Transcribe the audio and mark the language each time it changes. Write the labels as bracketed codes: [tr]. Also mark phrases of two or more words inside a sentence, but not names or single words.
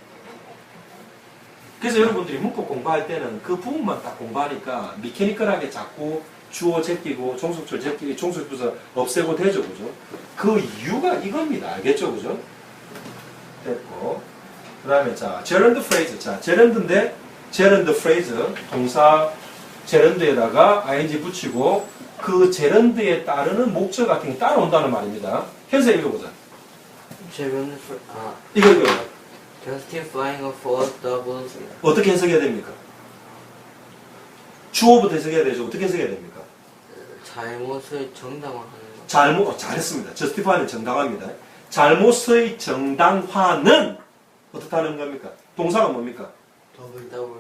[ko] 그래서 여러분들이 문법 공부할 때는 그 부분만 딱 공부하니까 미케니컬하게 자꾸 주어 제끼고 종속절 제끼고 종속부사 없애고 되죠, 그죠? 그 이유가 이겁니다. 알겠죠, 그죠? 됐고 그 다음에 자 [en] gerund phrase. [ko] 자 gerund인데 [en] gerund phrase [ko] 동사 gerund에다가 ing 붙이고 그 gerund에 따르는 목적 같은 게 따라온다는 말입니다. 현세 읽어보자. gerund 이거 [en] justifying a false double [ko] 어떻게 해석해야 됩니까? 주어부터 해석해야 되죠. 어떻게 해석해야 됩니까? 잘못을 정당화하는 것. 잘했습니다. justify는 정당합니다. 잘못의 정당화는 어떻다는 겁니까? 동사가 뭡니까? 더블